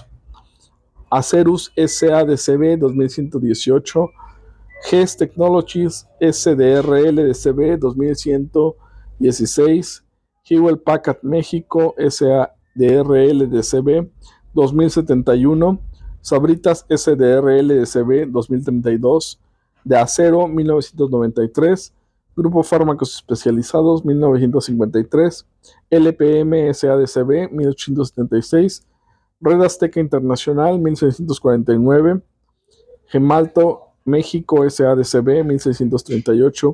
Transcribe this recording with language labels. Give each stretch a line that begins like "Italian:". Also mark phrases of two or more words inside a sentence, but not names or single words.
Spanish: Acerus SADCB, 2.118. GES Technologies SDRL-DCB, 2.116. Hewlett Packard México SADRL-DCB, 2.071. Sabritas SDRL-DCB, 2032. De Acero, 1993. Grupo Fármacos Especializados, 1953. LPM SADCB, 1876. Red Azteca Internacional, 1649. Gemalto México SADCB, 1638.